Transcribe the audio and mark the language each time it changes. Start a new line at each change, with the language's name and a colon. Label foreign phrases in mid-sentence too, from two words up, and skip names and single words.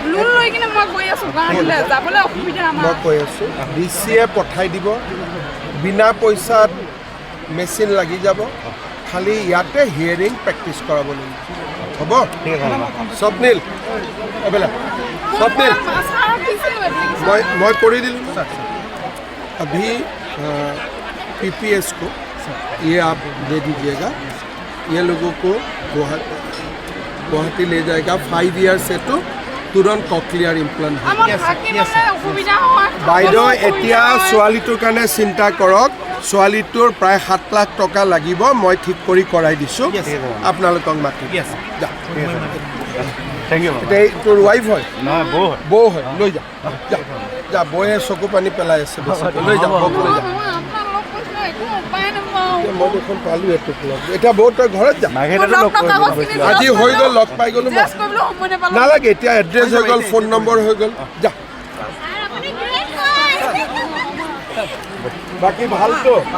Assamese: লোন লৈ কিনে মই গৈ আছো গুৱাহাটীলৈ যাবলৈ অসুবিধা আমাৰ মই কৈ আছোঁ ডিচিয়ে পঠাই দিব বিনা পইচাত মেচিন লাগি যাব খালি ইয়াতে
English: hearing practice
Assamese: কৰাব লাগিব হ'ব স্বপ্নীল এবেলা স্বপ্নীল
Hindi: मैं कर दिलूँ अभी पीपीएस को ये आप दे दीजिएगा ये लोगों को गुवाहाटी ले जाएगा 5 ईयर से तो तुरंत कॉक्लियर इम्प्लांट
Assamese: বাইদেউ এতিয়া ছোৱালীটোৰ কাৰণে চিন্তা কৰক ছোৱালীটোৰ প্ৰায় 7 লাখ টকা লাগিব মই ঠিক কৰি কৰাই দিছোঁ আপোনালোকক মাতি
English: thank you
Assamese: তোৰ ৱাইফ হয়
Hindi: ना
Assamese: বৌ হয় লৈ যা যা যা বৌয়ে চকু পানী পেলাই আছে লৈ যা বৌক লৈ যা মই দেখোন পালোঁ এইটো এতিয়া বৌ তই ঘৰত যা আজি হৈ গ'ল লগ পাই গ'লো নালাগে এতিয়া এড্ৰেছ হৈ গ'ল
English: phone number
Assamese: হৈ গ'ল যা বাকী ভালতো